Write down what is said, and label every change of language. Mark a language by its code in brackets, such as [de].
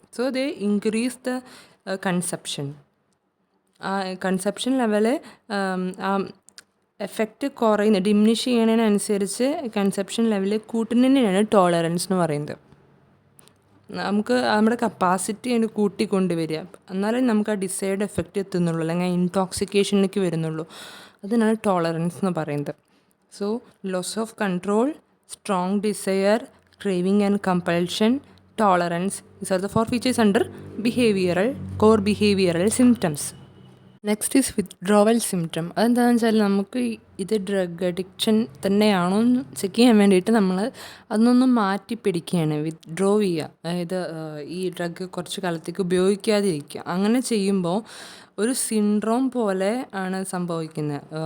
[en] So they increase the consumption. [ml] ആ consumption level ആ effect കുറയുന്ന ഡിമിനിഷ് ചെയ്യണതിനനുസരിച്ച് കൺസപ്ഷൻ ലെവൽ കൂട്ടുന്നതിനാണ് ടോളറൻസ് എന്ന് പറയുന്നത്. നമുക്ക് നമ്മുടെ കപ്പാസിറ്റി അതിന് കൂട്ടിക്കൊണ്ടുവരിക. എന്നാലേ നമുക്ക് ആ ഡിസൈഡ് എഫക്റ്റ് എത്തുന്നുള്ളൂ, അല്ലെങ്കിൽ ഇൻടോക്സിക്കേഷനിലേക്ക് വരുന്നുള്ളൂ. അതിനാണ് ടോളറൻസ് എന്ന് പറയുന്നത്. [en] So, loss of control, strong desire, craving and compulsion, tolerance. These are the 4 features under core behavioral symptoms. Next is withdrawal symptom. [ml] അതെന്താണെന്ന് വെച്ചാൽ നമുക്ക് ഇത് ഡ്രഗ് അഡിക്ഷൻ തന്നെയാണോ എന്ന് ചെക്ക് ചെയ്യാൻ വേണ്ടിയിട്ട് നമ്മൾ അതൊന്ന് മാറ്റി പിടിക്കുകയാണ്, വിത്ഡ്രോ ചെയ്യുക. അതായത് ഈ ഡ്രഗ് കുറച്ച് കാലത്തേക്ക് ഉപയോഗിക്കാതിരിക്കുക. അങ്ങനെ ചെയ്യുമ്പോൾ ഒരു സിൻഡ്രോം പോലെ ആണ് സംഭവിക്കുന്നത്.